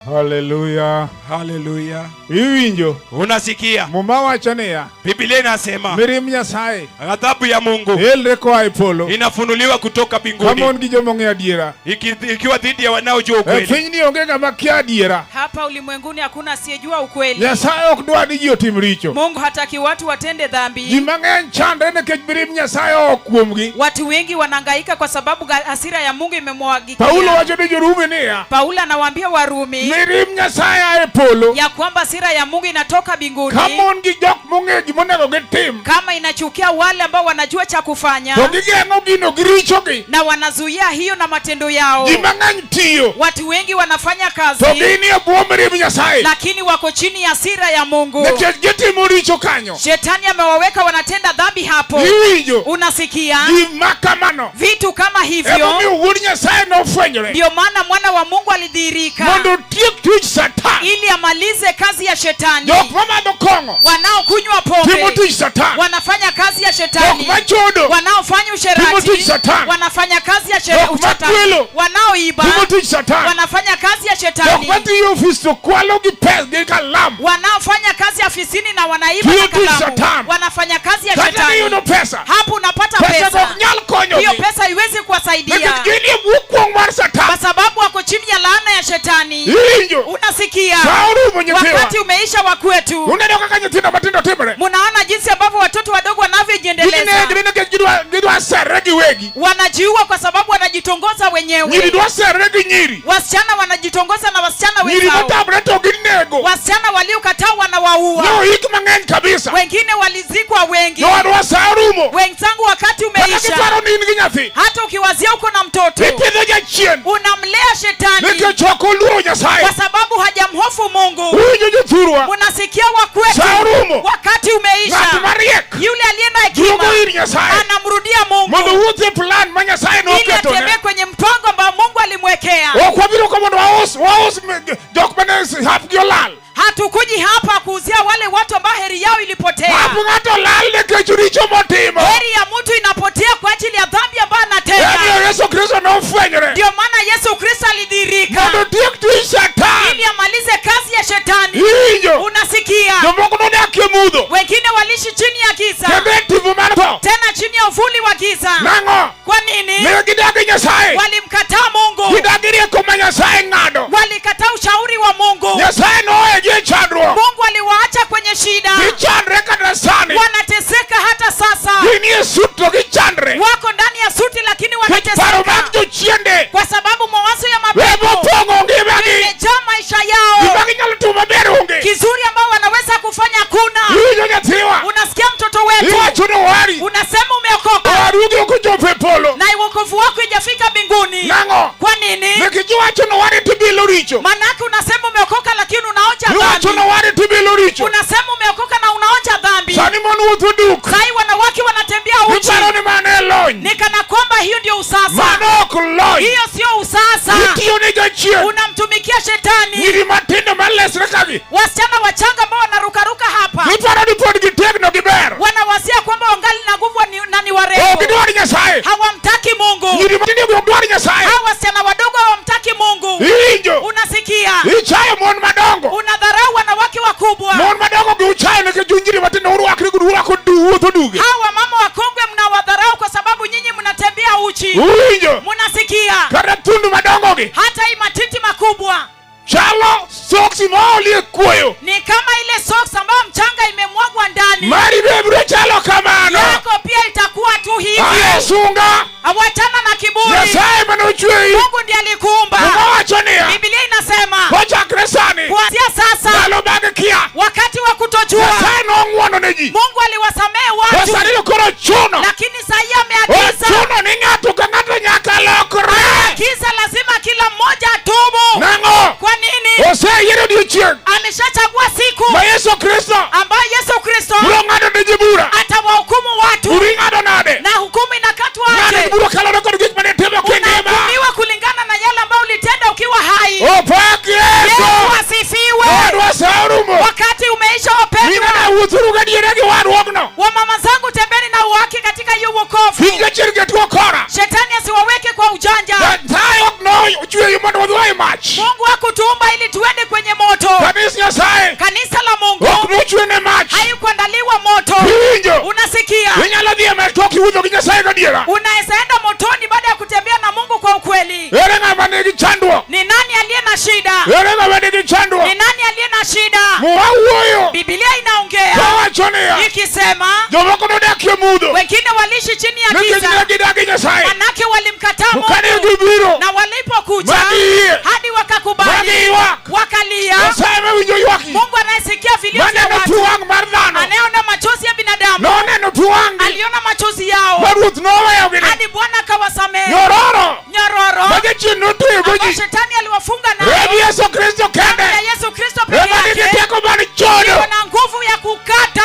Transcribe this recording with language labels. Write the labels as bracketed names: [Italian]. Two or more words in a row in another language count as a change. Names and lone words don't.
[Luo (Kenya and Tanzania)] Hallelujah. Hallelujah. Iwinjo. [Swahili] Unasikia? [Luo (Kenya and Tanzania)] Muma wachania. [Swahili] Biblia inasema [Luo (Kenya and Tanzania)] Mirim Nyasaye. [Swahili] ghadhabu ya Mungu [Luo (Kenya and Tanzania)] Elre kwa ipolo. [Swahili] inafunuliwa kutoka mbinguni. [Luo (Kenya and Tanzania)] Kama ongijo monge adiera. [Swahili] Ikiwa dhidi ya wanaojua ukweli. [Luo (Kenya and Tanzania)] Finyni ongega makia adiera. [Swahili] Hapa ulimwenguni hakuna asiyejua ukweli. [Luo (Kenya and Tanzania)] Nyasaye okdwa ni jio timricho. [Swahili] Mungu hataki watu watende dhambi. [Luo (Kenya and Tanzania)] Jimangen chandre ne kech mirim Nyasaye okuomgi. [Swahili] Watu wengi wanahangaika kwa sababu hasira ya Mungu imemwagikia. [Luo (Kenya and Tanzania)] Paulo wacho ni Jorumi niya. [Swahili] Paulo anawaambia Warumi [Luo (Kenya and Tanzania)] Mirim Nyasaye ae polo. [Swahili] ya kwamba hasira ya Mungu inatoka mbinguni. [Luo (Kenya and Tanzania)] Kama ongi jok monge gimonego gitim. [Swahili] Kama inachukia wale ambao wanajua cha kufanya. [Luo (Kenya and Tanzania)] To gigengo gino girichogi. [Swahili] Na wanazuia hiyo na matendo yao. [Luo (Kenya and Tanzania)] Jimangen tiyo. [Swahili] Watu wengi wanafanya kazi. [Luo (Kenya and Tanzania)] To gini ya buo mirim Nyasaye. [Swahili] Lakini wako chini ya hasira ya Mungu. [Luo (Kenya and Tanzania)] Nekech gitimo richo kanyo. [Swahili] Shetani amewaweka wanatenda dhambi hapo. [Luo (Kenya and Tanzania)] Iwinjo. [Swahili] Unasikia? [Luo (Kenya and Tanzania)] Gimakamano. [Swahili] Vitu kama hivyo. [Luo (Kenya and Tanzania)] Emo mi uwuri Nyasaye no fwenyore. [Swahili] Ndio maana mwana wa Mungu alidhihirika. [Luo (Kenya and Tanzania)] Mondo tiek tuch Satan. [Swahili] Ili amalize kazi ya shetani. [Luo (Kenya and Tanzania)] Jok mamado kongo. [Swahili] Wanaokunywa [Luo (Kenya and Tanzania)] Timo [Swahili] pombe. [Luo (Kenya and Tanzania)] tuch Satan. [Swahili] Wanafanya kazi ya [Luo (Kenya and Tanzania)] Jok [Swahili] shetani. [Luo (Kenya and Tanzania)] machodo. [Swahili] Wanaofanya [Luo (Kenya and Tanzania)] Timo [Swahili] usherati. [Luo (Kenya and Tanzania)] tuch Satan. [Swahili] Wanafanya kazi ya [Luo (Kenya and Tanzania)] Jok [Swahili] shetani. [Luo (Kenya and Tanzania)] makwelo. [Swahili] Wanaoiba. [Luo (Kenya and Tanzania)] Timo tuch Satan. [Swahili] Wanafanya kazi ya [Luo (Kenya and Tanzania)] Jok [Swahili] shetani. [Luo (Kenya and Tanzania)] matiyo ofis to kwalo gi pes gi kalamu. [Swahili] Wanaofanya kazi afisini na wanaiba [Luo (Kenya and Tanzania)] Timo [Swahili] na [Luo (Kenya and Tanzania)] tuch [Swahili] kalamu. [Luo (Kenya and Tanzania)] Satan. [Swahili] Wanafanya kazi ya [Luo (Kenya and Tanzania)] Kata ni [Swahili] shetani. [Luo (Kenya and Tanzania)] yuno pesa. [Swahili] Hapo unapata [Luo (Kenya and Tanzania)] Pesa [Swahili] pesa. [Luo (Kenya and Tanzania)] kok nyal konyo [Swahili] Hiyo [Luo (Kenya and Tanzania)] gi. [Swahili] pesa haiwezi kuwasaidia. [Luo (Kenya and Tanzania)] Nekech gini bukwong mar Satan. [Swahili] Kwa sababu wako chini ya laana ya shetani. [Luo (Kenya and Tanzania)] Iwinjo. [Swahili] Unasikia? [Luo (Kenya and Tanzania)] Saurumo nyithiwa. [Swahili] Wakati umeisha wa kwetu. [Luo (Kenya and Tanzania)] Uneno kaka nyithindo matindo timre. [Swahili] Munaona jinsi ambavyo watoto wadogo wanavyojiendeleza. [Luo (Kenya and Tanzania)] Gini nekech gidwa serre gi wegi. [Swahili] Wanajiua kwa sababu wanajitongoza [Luo (Kenya and Tanzania)] Nyiri [Swahili] wenyewe. [Luo (Kenya and Tanzania)] dwa serre gi nyiri. [Swahili] Wasichana wanajitongoza na wasichana [Luo (Kenya and Tanzania)] Nyiri [Swahili] wenzao. [Luo (Kenya and Tanzania)] matamre to ginego. [Swahili] Wasichana waliokataa wanawaua. [Luo (Kenya and Tanzania)] No hik mang'eny kabisa. [Swahili] Wengine walizikwa wengi. [Luo (Kenya and Tanzania)] No adwa sarumo. [Swahili] Wenzangu wakati umeisha. [Luo (Kenya and Tanzania)] Kiparo ni ingi nyathi. [Swahili] Hata ukiwazia uko na mtoto. [Luo (Kenya and Tanzania)] Ipidho jachien. [Swahili] Unamlea shetani. [Luo (Kenya and Tanzania)] Nekech ok oluoro Nyasaye. [Swahili] Kwa sababu hajamhofu Mungu. [Luo (Kenya and Tanzania)] Uwinjo jothurwa. [Swahili] Unasikia wa kwetu. [Luo (Kenya and Tanzania)] Saurumo. [Swahili] Wakati umeisha. [Luo (Kenya and Tanzania)] Ng'at mariek. [Swahili] Yule aliye na [Luo (Kenya and Tanzania)] Duogo [Swahili] hekima [Luo (Kenya and Tanzania)] ir Nyasaye. [Swahili] anamrudia Mungu. [Luo (Kenya and Tanzania)] Mondo wuoth e plan ma Nyasaye [Swahili] Ili atembee [Luo (Kenya and Tanzania)] noketone. [Swahili] kwenye mpango ambao Mungu alimwekea. [Luo (Kenya and Tanzania)] Ok wabiro ka mondo waus jok mane hapgi olal. [Swahili] Hatukuji hapa kuuzia wale watu ambao heri yao ilipotea. [Luo (Kenya and Tanzania)] Hap ng'ato lal nekech richo motimo. [Swahili] Heri ya mtu inapotea kwa ajili ya dhambi ambayo anatenda. [Luo (Kenya and Tanzania)] Emiyo Yesu Kristo nofwenyore. [Swahili] Ndio maana Yesu Kristo alidhihirika. [Luo (Kenya and Tanzania)] Mondo tiek tuch Satan. [Swahili] Ili amalize kazi ya shetani. [Luo (Kenya and Tanzania)] Iwinjo. [Swahili] Unasikia? [Luo (Kenya and Tanzania)] Jomoko nodakie mudho. [Swahili] Wengine waliishi chini ya giza. [Luo (Kenya and Tanzania)] Kendo e tipo mar tho. [Swahili] Tena chini ya uvuli wa giza. [Luo (Kenya and Tanzania)] Nang'o? [Swahili] Kwa nini? [Luo (Kenya and Tanzania)] Ne gidagi Nyasaye. [Swahili] Walimkataa Mungu. [Luo (Kenya and Tanzania)] Gidagi rieko ma Nyasaye ng'ado. [Swahili] Walikataa ushauri wa Mungu. [Luo (Kenya and Tanzania)] Nyasaye noe gi chandruok. [Swahili] Mungu aliwaacha kwenye shida. [Luo (Kenya and Tanzania)] Gichandre kata sani. [Swahili] Wanateseka hata sasa. [Luo (Kenya and Tanzania)] Gini e sut to gichandre. [Swahili] Wako ndani ya suti lakini [Luo (Kenya and Tanzania)] Kech paro [Swahili] wanateseka. [Luo (Kenya and Tanzania)] mag jochiende. [Swahili] Kwa sababu mawazo ya [Luo (Kenya and Tanzania)] Webo [Swahili] mapepo [Luo (Kenya and Tanzania)] pong'o ngimagi. [Swahili] imejaa maisha yao. [Luo (Kenya and Tanzania)] Gima ginyalo timo maber onge. [Swahili] Kizuri ambao wanaweza kufanya kuna. [Luo (Kenya and Tanzania)] Iwinjo nyathiwa. [Swahili] Unasikia mtoto wetu? [Luo (Kenya and Tanzania)] Iwacho ni wari. [Swahili] Unasema umeokoka. [Luo (Kenya and Tanzania)] Warugi ok ochopo e polo. [Swahili] Na wokovu wako ijafika mbinguni. [Luo (Kenya and Tanzania)] Nang'o? [Swahili] Kwa nini? [Luo (Kenya and Tanzania)] Nikech iwacho ni wari tibilo richo. [Swahili] Manake unasema umeokoka lakini unaonja [Luo (Kenya and Tanzania)] Iwacho ni [Swahili] dhambi. [Luo (Kenya and Tanzania)] wari tibilo richo. [Swahili] Unasema umeokoka na unaonja dhambi. [Luo (Kenya and Tanzania)] Sani mon wuotho duk. [Swahili] Sai wanawake wanatembea uchi. [Luo (Kenya and Tanzania)] Iparo ni mano e lony. [Swahili] Ni kana kwamba hiyo ndio usasa. [Luo (Kenya and Tanzania)] Mano ok lony. [Swahili] Hiyo sio usasa. [Luo (Kenya and Tanzania)] Itiyo ne jachien. [Swahili] Unamtumikia shetani. [Luo (Kenya and Tanzania)] Nyiri matindo malesre kagi. [Swahili] Wasichana wachanga ambao wanarukaruka hapa. [Luo (Kenya and Tanzania)] Iparo ni pod gitegno giber. [Swahili] Wanawasia kwamba wangali na nguvu na ni [Luo (Kenya and Tanzania)] Ok [Swahili] warembo. [Luo (Kenya and Tanzania)] gidwar Nyasaye. [Swahili] Hawamtaki Mungu. [Luo (Kenya and Tanzania)] Nyiri matindo gi ok dwar Nyasaye. [Swahili] Hawa wasichana wadogo hawamtaki Mungu. [Luo (Kenya and Tanzania)] Iwinjo. [Swahili] Unasikia? [Luo (Kenya and Tanzania)] Ichayo mon madongo. [Swahili] Unadharau wanawake wakubwa. [Luo (Kenya and Tanzania)] Mon madongo gi uchayo nikech nyiri matindo urwakre urwako wuotho duge. [Swahili] Hawa mama wakongwe mnawadharau kwa sababu nyinyi mnatembea uchi. [Luo (Kenya and Tanzania)] Uwinjo. [Swahili] Munasikia? [Luo (Kenya and Tanzania)] Kata thundu madongo gi. [Swahili] Hata hii matiti makubwa [Luo (Kenya and Tanzania)] Chalo soksi ma olie kuoyo. [Swahili] ni kama ile socks ambayo mchanga imemwagwa ndani. [Luo (Kenya and Tanzania)] Mari be biro chalo kamano. [Swahili] Yako pia itakuwa tu hivi. [Luo (Kenya and Tanzania)] Aye sunga. [Swahili] Awachana na kiburi. [Luo (Kenya and Tanzania)] Nyasaye manochweyi. [Swahili] Mungu ndiye alikuumba. [Luo (Kenya and Tanzania)] Mumawacho niya. [Swahili] Biblia inasema [Luo (Kenya and Tanzania)] Kochakre sani. [Swahili] kuanzia sasa [Luo (Kenya and Tanzania)] Ndalo mag kia. [Swahili] wakati wa kutojua [Luo (Kenya and Tanzania)] Nyasaye nong'wono ne ji. [Swahili] Mungu aliwasamehe watu. [Luo (Kenya and Tanzania)] Sani koro chuno. [Swahili] Lakini sasa ameagiza. [Luo (Kenya and Tanzania)] Chuno ni ng'ato ka ng'ato nyaka lokre. [Swahili] Ameagiza lazima kila mmoja atubu. [Luo (Kenya and Tanzania)] Nang'o? [Swahili] Kwa nini? [Luo (Kenya and Tanzania)] Oseyiero odiochieng' [Swahili] Ameshachagua siku [Luo (Kenya and Tanzania)] ma Yesu Kristo [Swahili] ambayo Yesu Kristo [Luo (Kenya and Tanzania)] biro ng'ado ne ji bura. [Swahili] atawahukumu watu. [Luo (Kenya and Tanzania)] Uri ng'ado nade. [Swahili] Na hukumu inakatwa [Luo (Kenya and Tanzania)] Ng'ado aje? biro kalore kod gik mane timo kingima. [Swahili] Unahukumiwa kulingana na yale ambayo ulitenda ukiwa hai. [Luo (Kenya and Tanzania)] Opak Yesu. [Swahili] Yesu asifiwe. [Luo (Kenya and Tanzania)] Wadwa saurumo. [Swahili] Wakati umeisha wapendwa. [Luo (Kenya and Tanzania)] Nina wuthuru gadiere gi wadruogno. [Swahili] Wamama zangu tembeni na uhaki katika hiyo wokovu. [Luo (Kenya and Tanzania)] Hinga chirge tuo kora. [Swahili] Shetani asiwaweke kwa ujanja. [Luo (Kenya and Tanzania)] Nyasaye ok nochweyo mondo wadhi e mach. [Swahili] Mungu hakutuumba ili tuende kwenye moto. [Luo (Kenya and Tanzania)] Kanisa Nyasaye [Swahili] Kanisa la Mungu [Luo (Kenya and Tanzania)] ok nochwe ne mach. [Swahili] haikuandaliwa moto. [Luo (Kenya and Tanzania)] Winjo. [Swahili] Unasikia? [Luo (Kenya and Tanzania)] Inyalo dhi e mach tok iwuotho gi Nyasaye gadiera. [Swahili] Unaweza enda motoni baada ya kutembea na Mungu kwa ukweli. [Luo (Kenya and Tanzania)] Ere ng'ama nigi chandruok? [Swahili] Ni nani aliye na shida? [Luo (Kenya and Tanzania)] Ere ng'ama nigi chandruok? [Swahili] Ni nani aliye na shida? [Luo (Kenya and Tanzania)] Mwawuoyo [Swahili] Biblia inaongea [Luo (Kenya and Tanzania)] kawacho niya [Swahili] ikisema [Luo (Kenya and Tanzania)] jomoko nodakie mudho [Swahili] wengine waliishi chini ya [Luo (Kenya and Tanzania)] nikech [Swahili] giza, [Luo (Kenya and Tanzania)] ne gidagi Nyasaye. [Swahili] manake walimkataa [Luo (Kenya and Tanzania)] To kane [Swahili] Mungu, [Luo (Kenya and Tanzania)] gibiro [Swahili] na walipokuja [Luo (Kenya and Tanzania)] magiyie [Swahili] hadi wakakubali, [Luo (Kenya and Tanzania)] magiywak, [Swahili] wakalia. [Luo (Kenya and Tanzania)] Nyasaye mawinjo ywakgi, [Swahili] Mungu anayesikia vilio vya [Luo (Kenya and Tanzania)] maneno pi [Swahili] watu, [Luo (Kenya and Tanzania)] wang' mar dhano, [Swahili] anayeona machozi ya binadamu, [Luo (Kenya and Tanzania)] noneno pi wang'gi [Swahili] aliona machozi yao [Luo (Kenya and Tanzania)] ma Ruoth noweyogini. [Swahili] hadi Bwana akawasamehe. [Luo (Kenya and Tanzania)] Nyororo [Swahili] Nyororo [Luo (Kenya and Tanzania)] ma jachien notweyogo [Swahili] ambao [Luo (Kenya and Tanzania)] ji [Swahili] shetani aliwafunga [Luo (Kenya and Tanzania)] rebi [Swahili] nayo, [Luo (Kenya and Tanzania)] Yesu Kristo kende [Swahili] ya Yesu Kristo [Luo (Kenya and Tanzania)] ema [Swahili] peke [Luo (Kenya and Tanzania)] nigi [Swahili] yake [Luo (Kenya and Tanzania)] teko mar chodo. [Swahili] wana nguvu ya kukata.